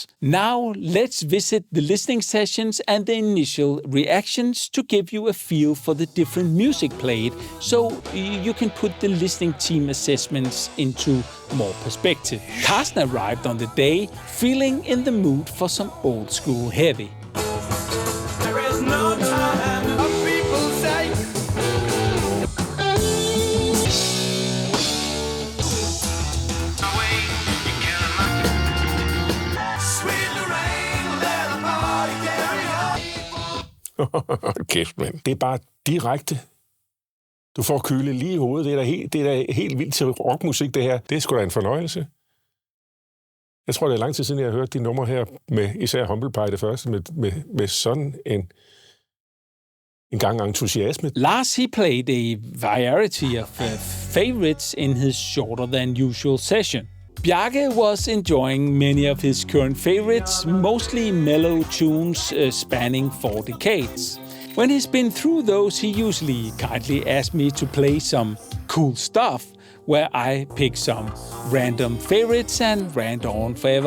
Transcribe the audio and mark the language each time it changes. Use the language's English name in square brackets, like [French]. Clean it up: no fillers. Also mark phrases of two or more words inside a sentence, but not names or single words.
[English] Now let's visit the listening sessions and the initial reactions to give you a feel for the different music played, so you can put the listening team assessments into more perspective. Carsten arrived on the day feeling in the mood for some old school heavy. There is no time of people's sake. [Danish] Kæft, mand. Det er bare direkte. Du får køle lige i hovedet. Det er da helt vildt til rockmusik, det her. Det er sgu da en fornøjelse. Jeg tror, det er lang tid siden, jeg har hørt de numre her, med især Humble Pie det første, med sådan en gang entusiasme. [English] Lars, he played a variety of favorites in his shorter than usual session. Bjarke was enjoying many of his current favorites, mostly mellow tunes spanning 4 decades. When he's been through those, he usually kindly asks me to play some cool stuff, where I pick some random favorites and rant on forever.